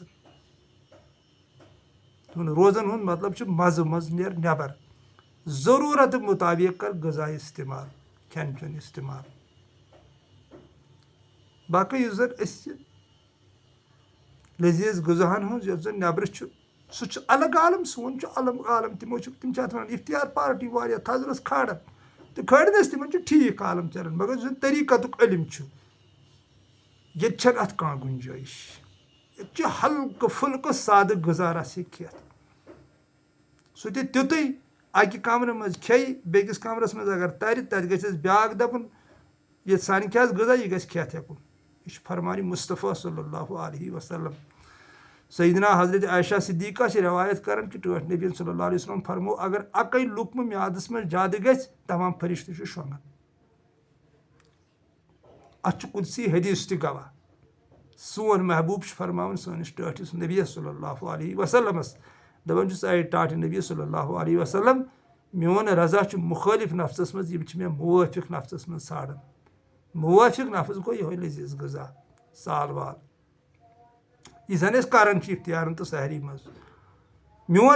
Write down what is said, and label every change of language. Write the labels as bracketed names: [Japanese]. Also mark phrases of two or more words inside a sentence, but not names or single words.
[Kashmiri] गन रोजन हुंद मतलब मज मज नेर नबर जरूरत मुताबिक कर गजा इस्तेमाल खन चन इस्तेमाल बाकी जन लजीज गजाहन हूँ जन नबर सह अलग आलम सोन अलग आलम तमो तम वन इफ्तियार पार्टी वारिया थजरस खाड़न तो खड़नस तम ठीक आलम चलान मगर जो तरीक़त इल्म ये अत कह गुंजाइश ये हल्क फुल्क साद गजा रस खेत सह तुत अकि कमर मज खे बेकिस कमरस मज अगर तर तत गस ब्याक दपन ये सान क्या गजा यह गस खेत हेकुन यह फरमान मुस्तफ़ा [Arabic] صلى الله عليه وسلم [Kashmiri] सईदना हजरत आयशा सिद्दीक़ा से रवायत कर कि टोट नबी [Arabic] صلى الله عليه وسلم [Kashmiri] फरमो अगर अकई लुकम म्यादस में ज्यादा गस तमाम फरिश्ते शोंगन अत कुदसी हदीस ति गवाह सोन महबूब फरमान सनिस टाटिस नबी [Arabic] صلى الله عليه وسلمس [Kashmiri] दपान ऐ टाट नबी [Arabic] صلى الله عليه وسلم [Kashmiri] मोन रजा मुखालिफ नफ्सस मज मे मुवाफिक नफ्सस मज साड़न मुवाफिक नफ्स गो यह लजीज गजा साल वाल यह जन करान इफ्तियारन तो सहरी मज मोन